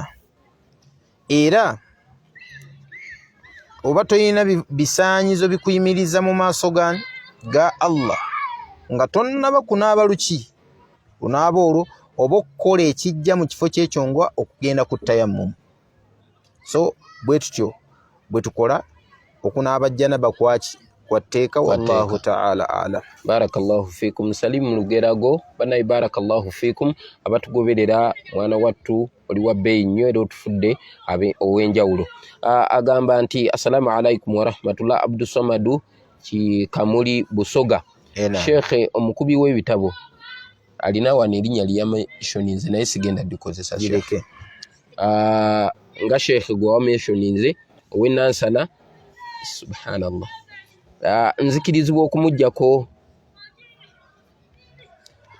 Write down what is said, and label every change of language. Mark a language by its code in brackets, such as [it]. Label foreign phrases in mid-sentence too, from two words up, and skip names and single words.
[lg] Era oba toyina bisaanyizo bikuyimiriza mu maaso ga Allah nga tonnaba kunaaba luki? Kunaaba olwo oba okukola ekijja mu kifo ky'ekyo nga okugenda ku tayammum. So bwe tutyo bwe tukola okunaaba janaba kwaki? Kwatteeka. [ar] والله تعالى أعلم. بارك الله فيكم. [lg] Salimu Lugerago banayi, [ar] بارك الله فيكم. [lg] Abatugoberera mwana wattu oli wa bbeeyi nnyo era otufudde ow'enjawulo. Agamba nti [ar] السلام عليكم ورحمة الله. [lg] Abdusamadu Kamuli Busoga. Sheikh omukubi w'ebitabo alina wano erinnya ly'amentioninze naye sigenda dikozesa gireke. Nga Sheikh gwe wamentioninze ow'ennansana, subhanallah, nzikirizibwa okumuggyako